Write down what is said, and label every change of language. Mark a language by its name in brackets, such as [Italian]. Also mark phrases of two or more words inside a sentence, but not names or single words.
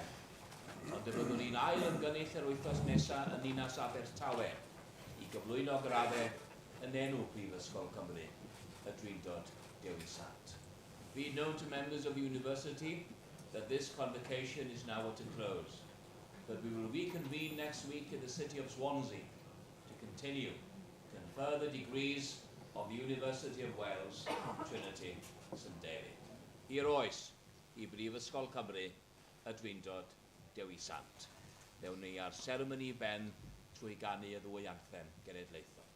[Welsh] Ond y byddwn ni'n ail ymgynnull yr wythnos nesaf yn Ninas Abertawe i gyflwyno graddau yn enw Prifysgol Cymru, y Drindod Dewi Sant. [English] Be it known to members of the university that this convocation is now at a close, but we will reconvene next week in the city of Swansea to continue to confer the degrees of the University of Wales, Trinity, St David. [Welsh] Hir oes i Brifysgol Cymru, y Drindod Dewi Sant. Mewn ni ar seremoni ben trwy ganu y ddwy anthem genedlaethol.